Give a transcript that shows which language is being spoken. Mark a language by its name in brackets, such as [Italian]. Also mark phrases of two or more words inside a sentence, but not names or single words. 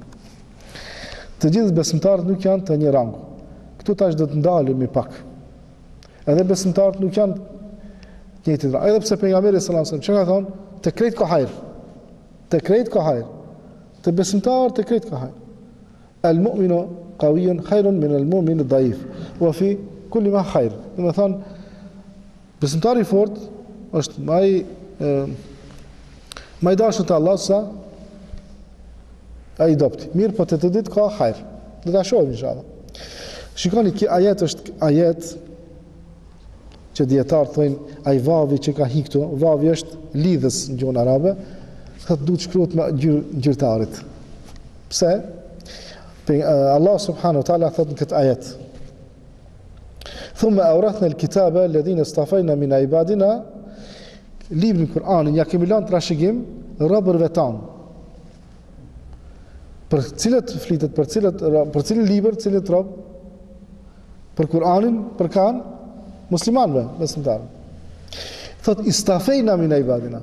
[Albanian] Të gjithë besimtarët nuk janë të një rangu. Këtu tash do të ndalemi pak. Edhe besimtarët nuk janë të njëjtit rang. Edhe pse pejgamberi [Arabic] صلى الله عليه وسلم [Albanian] çka ka thonë, te krejt ka hajër. Te krejt ka hajër. Te besimtarët te krejt ka hajër. [Arabic] المؤمن قوي خير من المؤمن ضعيف. وفي كل ما خير. [Albanian] Do të thonë besimtari i fortë është më i dashur te Allah sa ai dopti. Mirë, po të ditë ka hajër. Do ta shohim inshallah. Shikoni, ky ajet është ajet që dietar thonë ai vavi që ka hiktu, vavi është lidhës në gjuhën arabe, thotë duhet shkruhet me gjyrtarit. Pse? [Arabic] الله سبحانه وتعالى [Albanian] thotë në këtë ajet. [Arabic] ثم أورثنا الكتاب الذين اصطفينا من عبادنا, [Albanian] librin Kur'anin ja kemi lënë trashëgim robërve tanë. Për cilët flitet, për cilin libër, cilët rob? Për Kur'anin, për kan? Muslimanëve, besimtarë. Thot, [Arabic] اصطفينا من عبادنا.